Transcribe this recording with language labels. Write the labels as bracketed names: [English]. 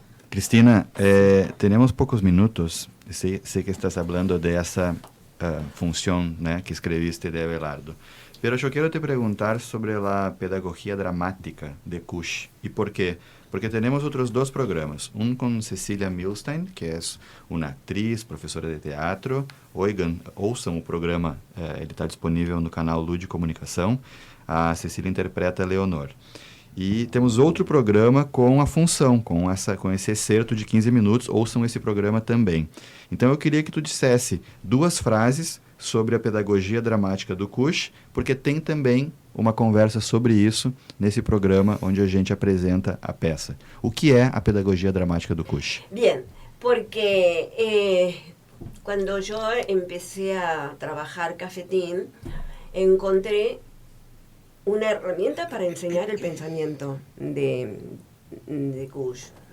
[Spanish] Cristina, tenemos pocos minutos. Sé que estás hablando de esa función, ¿no?, que escribiste de Abelardo. Pero yo quiero te preguntar sobre la pedagogía dramática de Kusch. ¿Y por qué? Porque tenemos otros dos programas. Un con Cecilia Milstein, que es una actriz, profesora de teatro. [Portuguese] Ouçam o programa, ele está disponível no canal Lud Comunicação. A Cecília interpreta a Leonor. E temos outro programa com a função, com esse excerto de 15 minutos. Ouçam esse programa também. Então eu queria que tu dissesse duas frases sobre a pedagogia dramática do Kusch, porque tem também uma conversa sobre isso nesse programa onde a gente apresenta a peça. O que é a pedagogia dramática do Kusch? [Spanish] Bien, porque cuando yo empecé a trabajar Cafetín, encontré una herramienta para enseñar el pensamiento de Kusch.